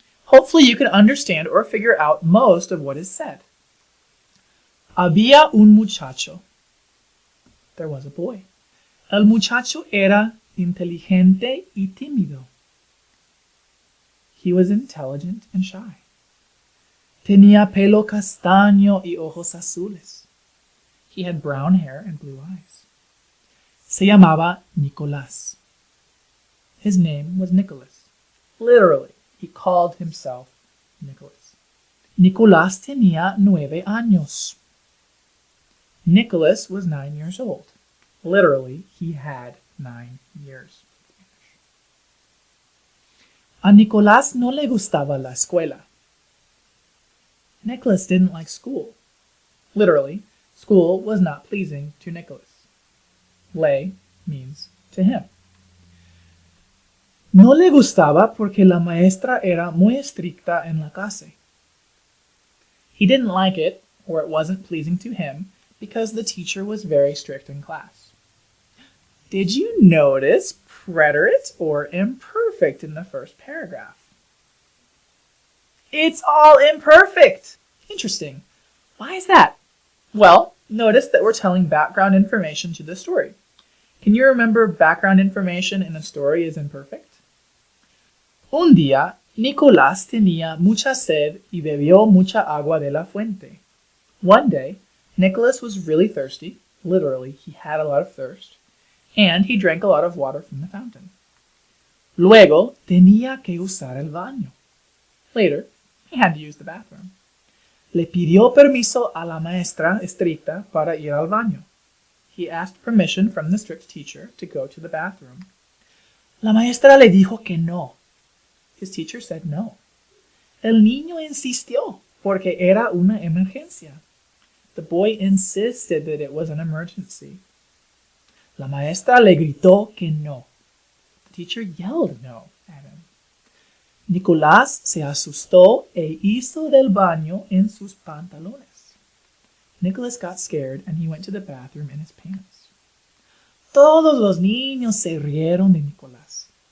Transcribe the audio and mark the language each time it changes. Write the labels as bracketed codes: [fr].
[en] Hopefully you can understand or figure out most of what is said. [es] Había un muchacho. [en] There was a boy. [es] El muchacho era inteligente y tímido. [en] He was intelligent and shy. [es] Tenía pelo castaño y ojos azules. [en] He had brown hair and blue eyes. [es] Se llamaba Nicolás. [en] His name was Nicholas. Literally, he called himself Nicholas. [es] Nicolás tenía 9 años. [en] Nicholas was 9 years old. Literally, he had 9 years. [es] A Nicolás no le gustaba la escuela. [en] Nicholas didn't like school. Literally, school was not pleasing to Nicholas. Le means to him. [es] No le gustaba porque la maestra era muy estricta en la clase. [en] He didn't like it, or it wasn't pleasing to him, because the teacher was very strict in class. Did you notice preterite or imperfect in the first paragraph? It's all imperfect. Interesting. Why is that? Well, notice that we're telling background information to the story. Can you remember background information in a story is imperfect? [es] Un día, Nicolás tenía mucha sed y bebió mucha agua de la fuente. [en] One day, Nicholas was really thirsty. Literally, he had a lot of thirst. And he drank a lot of water from the fountain. [es] Luego, tenía que usar el baño. [en] Later, he had to use the bathroom. [es] Le pidió permiso a la maestra estricta para ir al baño. [en] He asked permission from the strict teacher to go to the bathroom. [es] La maestra le dijo que no. [en] His teacher said no. [es] El niño insistió porque era una emergencia. [en] The boy insisted that it was an emergency. [es] La maestra le gritó que no. [en] The teacher yelled no at him. [es] Nicolás se asustó e hizo del baño en sus pantalones. [en] Nicholas got scared and he went to the bathroom in his pants. [es] Todos los niños se rieron de Nicolás.